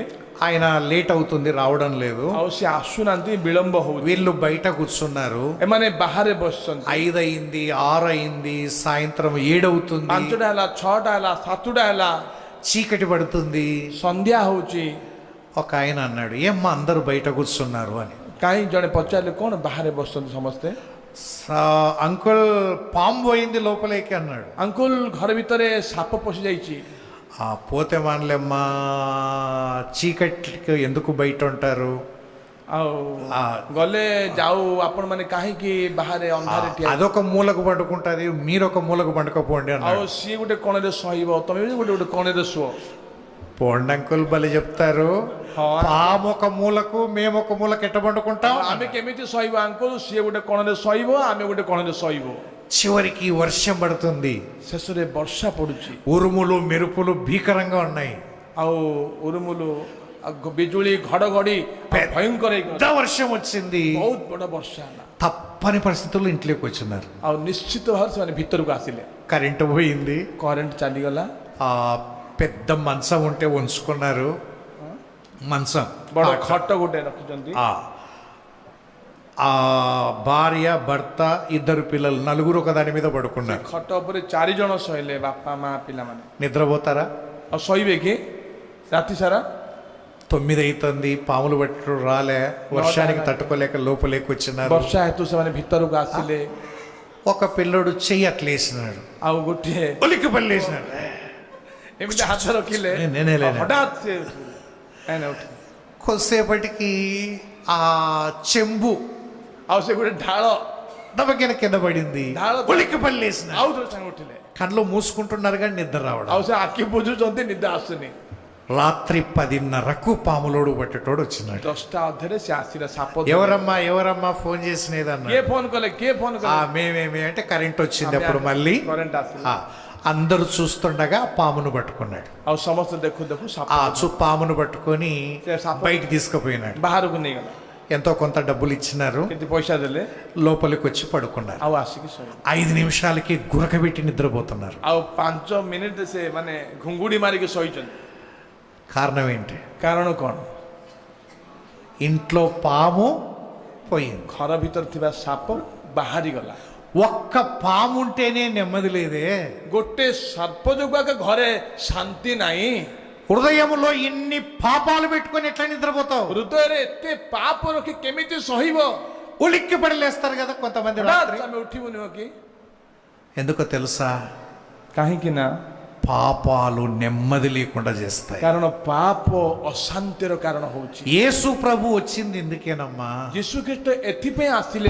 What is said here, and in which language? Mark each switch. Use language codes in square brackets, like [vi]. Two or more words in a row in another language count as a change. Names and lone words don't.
[te] ఆయన లేట్ అవుతుంది రావడం లేదు. [or] ଆଉ ସେ ଆସୁନାହାନ୍ତି, ବିଳମ୍ବ ହଉଛି। [te] వీళ్ళు బయట కూర్చున్నారు. [or] ଏମାନେ ବାହାରେ ବସିଛନ୍ତି। [te] 5 అయింది, 6 అయింది, సాయంత్రం 7 అవుతుంది, [or] 5ଟା ହେଲା, 6ଟା ହେଲା, 7ଟା ହେଲା, [te] చీకటి పడుతుంది. [or] ସନ୍ଧ୍ୟା ହଉଛି। [te] ఒక ఆయన అన్నాడు, ఏమ్మా అందరూ బయట కూర్చున్నారు అని. [or] କାହିଁ ଜଣେ పଚାରିଲେ କ'ଣ ବାହାରେ ବସିଛନ୍ତି ସମସ୍ତେ? [te] అంకుల్ పాము పోయింది లోపలికి అన్నాడు. [or] ଅଙ୍କୁଲ ଘର ଭିତରେ ସାପ ପଶି ଯାଇଛି। [te] పోతే మానలేమ్మా, చీకటికి ఎందుకు బయట ఉంటారు? [or] ଆଉ ଗଲେ ଯାଉ, ଆପଣ ମାନେ କାହିଁକି ବାହାରେ ଅନ୍ଧାରେ ଠିଆ? [te] అదొక మూలకు పండుకుంటది, మీరొక మూలకు పండుకపోండి [or] ଆଉ [te] అన్నాడు. [or] ସିଏ ଗୋଟେ କୋଣରେ ଶୋଇବ, ତମେ ବି ଗୋଟେ କୋଣରେ ଶୁଅ। [te] పోండి అంకుల్ బలి చెప్తారు. [or] ହଁ। [te] పాము ఒక మూలకు, మేము ఒక మూలకు ఎట్ట పండుకుంటాం? [or] ଆମେ କେମିତି ଶୋଇବ ଅଙ୍କୁଲ? ସିଏ ଗୋଟେ କୋଣରେ ଶୋଇବ, ଆମେ ଗୋଟେ କୋଣରେ ଶୋଇବ। [te] చివరికి వర్షం పడుతుంది. [or] ଶେଷରେ ବର୍ଷା ପଡୁଛି। [te] ఉరుములు మెరుపులు భీకరంగా ఉన్నాయి. [or] ଆଉ ଉରୁମୁଲୁ, ବିଜୁଳି, ଘଡଘଡି ଭୟଙ୍କର ହେଇକି [te] పెద్ద వర్షం వచ్చింది. [or] ବହୁତ ବଡ ବର୍ଷା ହେଲା। [te] తప్పని పరిస్థితుల్లో ఇంట్లోకి వచ్చినారు. [or] ଆଉ ନିଶ୍ଚିତ ଭାବରେ ସେମାନେ ଭିତରକୁ ଆସିଲେ। [te] కరెంటు పోయింది. [or] କରେଣ୍ଟ ଚାଲିଗଲା। [te] ఆ పెద్ద మంచం ఉంటే ఉంచుకున్నారు. మంచం [or] ବଡ ଖଟ ଗୋଟେ ରଖିଛନ୍ତି। [te] ఆ భార్య భర్త 2 పిల్లలు, 4 ఒక దాని మీద పడుకున్నారు. [or] ଖଟ ଉପରେ 4 ଜଣ ଶୋଇଲେ, ବାପା ମା ପିଲାମାନେ। [te] నిద్రపోతారా? [or] ଆଉ ଶୋଇବେ କି ରାତି ସାରା? [te] 9 అవుతుంది, పాములు పట్టు రాలే, వర్షానికి తట్టుకోలేక లోపలికి వచ్చినారు. [or] ବର୍ଷା ହେତୁ ସେମାନେ ଭିତରକୁ ଆସିଲେ। [te] ఒక పిల్లడు చెయ్యి అట్లేసినాడు, [or] ଆଉ ଗୋଟିଏ [te] ఒలికి పల్లేసినాడు. [or] ଏମିତି ହାତ ରଖିଲେ, [te] నేనే లేను. [or] ହଠାତ୍ ସେ କାହିଁକି ଉଠିଲେ। [te] కొద్దిసేపటికి ఆ చెంబు [or] ଆଉ ସେ ଗୋଟେ ଢାଳ [te] దబకిన కింద పడింది. [or] ଢାଳ [te] ఒలికి పల్లేసిన [or] ଆଉ ଥରେ ସାଙ୍ଗେ ఉଠିଲେ। [te] కళ్ళు మూసుకుంటున్నారు కానీ నిద్ర రావడం. [or] ଆଉ ସେ ଆଖି ବୁଝୁଛନ୍ତି, ନିଦ ଆସୁନି। [te] రాత్రి 10:30కు పాములోడు పట్టేటోడు వచ్చినాడు. [or] 10ଟା ଅଧରେ ସେ ଆସିଲେ। ସାପ [te] ఎవరమ్మా ఫోన్ చేసినదన్నా? [or] କିଏ ఫోన్ କଲେ, କିଏ ఫోన్ କଲେ? [te] మేమేమి అంటే కరెంట్ వచ్చింది. అప్పుడు మళ్ళీ [or] କରେଣ୍ଟ ଆସିଲା। [te] అందరూ చూస్తుండగా పామును పట్టుకున్నాడు. [or] ଆଉ ସମସ୍ତେ ଦେଖୁ ଦେଖୁ ସାପ [te] పామును పట్టుకొని [or] ସେ ସାପ [te] బయటికి తీసుకుపోయినాడు. [or] ବାହାରକୁ ନେଇଗଲା। [te] ఎంతో కొంత డబ్బులు ఇచ్చినారు. [or] କିନ୍ତୁ పైసା ଦେଲେ, [te] లోపలికి వచ్చి పడుకున్నారు. [or] ଆଉ ଆସିକି ଶୋଇଲେ। [te] 5 నిమిషాలకి గురకబెట్టి నిద్రపోతున్నారు. [or] ଆଉ 5 ମିନିଟ ସେ ମାନେ ଘୁଙ୍ଗୁଡି ମାରିକି ଶୋଇଛନ୍ତି। [te] కారణం ఏంటి? [or] କାରଣ କ'ଣ? [te] ఇంట్లో పాము పోయింది. [or] ଘର ଭିତରେ ଥିବା ସାପ ବାହାରି ଗଲା। [te] ఒక్క పాము ఉంటేనే నెమ్మది లేదే. [or] ଗୋଟେ ସର୍ପ ଯୋଗୁଁ ଆଗ ଘରେ ଶାନ୍ତି ନାହିଁ। [te] హృదయంలో ఇన్ని పాపాలు పెట్టుకొని ఎట్లా నిద్రపోతావు? [or] ହୃଦୟରେ ଏତେ ପାପ ରଖି କେମିତି ସହିବ? [te] ఉలిక్కి పడిలేస్తారు కదా కొంతమంది రాత్రి. [or] ଆମେ ଉଠିବୁ ନୁହଁ କି? [te] ఎందుకో తెలుసా? [or] କାହିଁକି ନା [te] పాపాలు నెమ్మది లేకుండా చేస్తాయి. [or] କାରଣ ପାପ ଅଶାନ୍ତିର କାରଣ ହଉଛି। [te] యేసు ప్రభు వచ్చింది ఎందుకేనమ్మా? [or] ଯୀଶୁ ଖ୍ରୀଷ୍ଟ ଏଥିପାଇଁ ଆସିଲେ